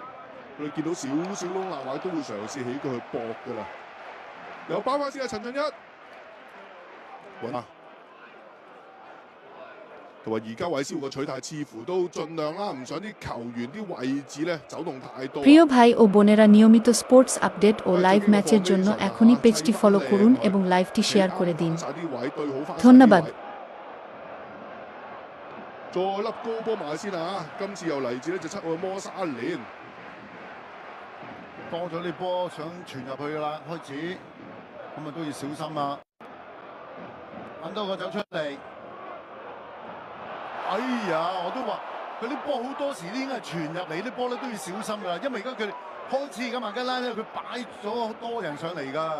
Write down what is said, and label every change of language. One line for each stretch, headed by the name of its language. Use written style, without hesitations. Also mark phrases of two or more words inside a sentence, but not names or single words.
Cantonese: 我哋見到少少窿罅位都會嘗試起腳去搏㗎啦。又包翻先啊，陳俊一，揾啊！同埋而家韋斯湖嘅取態似乎都盡量啦，唔想啲球員啲位置咧走動太多。
Bangla: প্রিয় ভাই ও বোনেরা, নিয়মিত
English: sports update
Bangla: ও লাইভ ম্যাচের জন্য এখনই পেজটি ফলো করুন এবং লাইভটি শেয়ার করে দিন। ধন্যবাদ।
Cantonese: 再粒高波埋先啊！今次又嚟自咧就7號摩沙連。多咗啲波想傳入去㗎啦，開始咁啊都要小心啊！等到佢走出嚟，哎呀，我都話佢啲波好多時啲應該係傳入嚟啲波咧都要小心㗎啦，因為而家佢開始咁麥吉拉咧，佢擺咗多人上嚟㗎，